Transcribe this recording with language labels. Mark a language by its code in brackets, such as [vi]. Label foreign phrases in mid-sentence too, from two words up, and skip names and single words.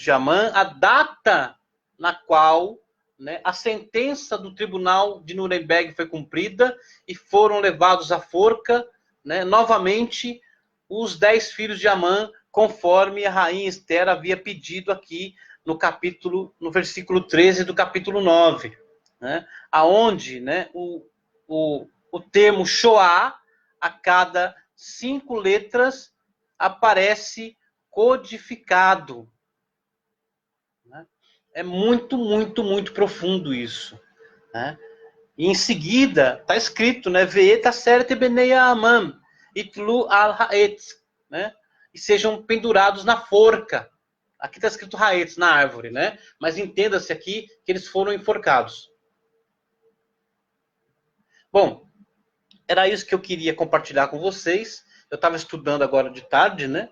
[pt] de Amã, a data na qual, né, a sentença do tribunal de Nuremberg foi cumprida e foram levados à forca, né, novamente os 10 filhos de Amã, conforme a rainha Esther havia pedido aqui no versículo 13 do capítulo 9, né, aonde, né, o termo Shoah, a cada 5 letras, aparece codificado. Né? É muito, muito, muito profundo isso. Né? E em seguida, está escrito, né? [he] ואת עשרת בני המן יתלו על העץ, [pt] né? E sejam pendurados na forca. Aqui está escrito ha'etz, na árvore, né? Mas entenda-se aqui que eles foram enforcados. Bom, era isso que eu queria compartilhar com vocês. Eu estava estudando agora de tarde, né?